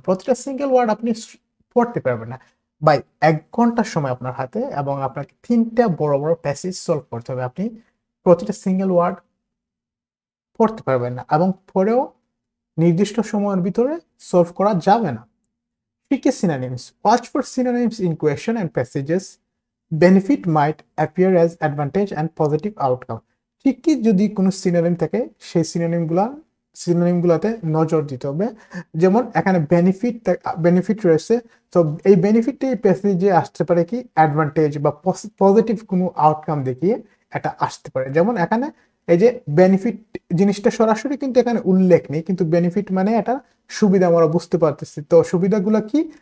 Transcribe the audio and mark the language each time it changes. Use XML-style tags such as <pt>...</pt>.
<bn>প্রতিটা single word আপনি পড়তে পারবেন না। বাই 1 ঘন্টার সময় আপনার হাতে, এবং আপনাকে 3টা বড় বড় প্যাসেজ সলভ করতে হবে। আপনি প্রতিটা সিঙ্গেল ওয়ার্ড পড়তে পারবেন না এবং পড়েও নির্দিষ্ট সময়ের ভিতরে সলভ করা যাবে না।</bn> <en>Tricky synonyms. Watch for synonyms in question and passages. Benefit might appear as advantage and positive outcome.</en> <bn>ঠিকই যদি কোনো সিনোনিম থাকে সেই সিনোনিমগুলোতে নজর দিতে হবে। যেমন এখানে বেনিফিট রয়েছে, তো এই বেনিফিটটা এই প্যাসেজে আসতে পারে কি অ্যাডভান্টেজ বা পজিটিভ কোনো আউটকাম দেখিয়ে এটা আসতে পারে। যেমন এখানে এই যে বেনিফিট জিনিসটা সরাসরি কিন্তু এখানে উল্লেখ নেই, কিন্তু বেনিফিট মানে এটা সুবিধা আমরা বুঝতে পারতেছি। তো সুবিধাগুলো কি?</bn>